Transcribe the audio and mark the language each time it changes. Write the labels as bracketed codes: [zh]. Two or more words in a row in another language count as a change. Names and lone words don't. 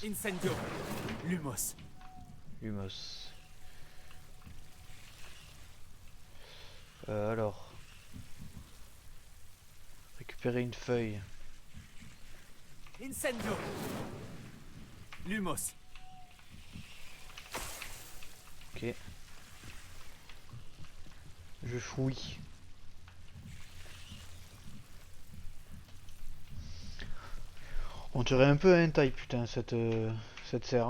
[fr] Incendio. Lumos. Lumos. Alors. Récupérer une feuille. Incendio. Lumos. Ok. Je fouille. On dirait un peu un taille putain cette serre.